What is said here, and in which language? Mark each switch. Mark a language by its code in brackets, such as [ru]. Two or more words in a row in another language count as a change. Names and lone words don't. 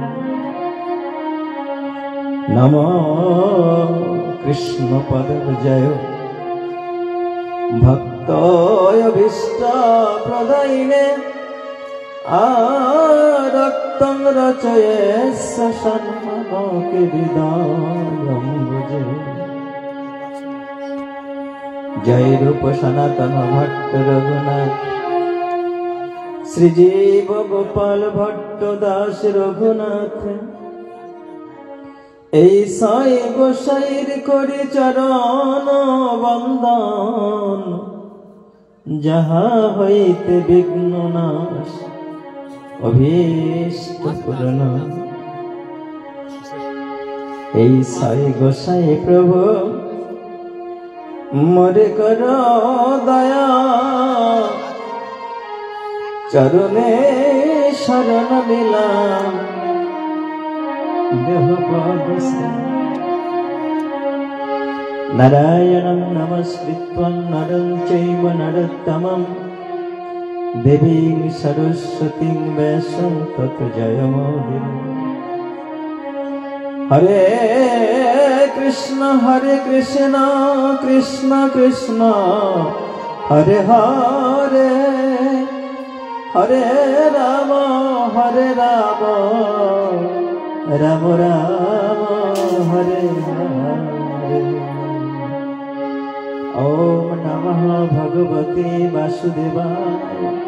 [sa] नमो कृष्णपदविजय भक्तोऽभीष्टप्रदायिने आरक्तं रचयेत् सन्मनोऽखिलविदायम्बुजे जय रूप सनातन भट्ट रघुनाथ [bn] श्रीजीव गोपाल भट्ट दास रघुनाथ এই সাই গোসাইর করি চরণ বন্দন যাহা হইতে বিঘ্ন নাশ অভীষ্ট পূরণ এই সাই গোসাই প্রভু মোরে কর দয়া চরণে শরণ দিলাম [sa] नारायणं नमस्कृत्वं नरं चैव नरोत्तमं देवीं सरस्वतीं व्यासं ततो जयमुदीरये हरे कृष्ण कृष्ण कृष्ण हरे हरे हरे राम राम राम हरे हरे ओम नमः भगवते वासुदेवाय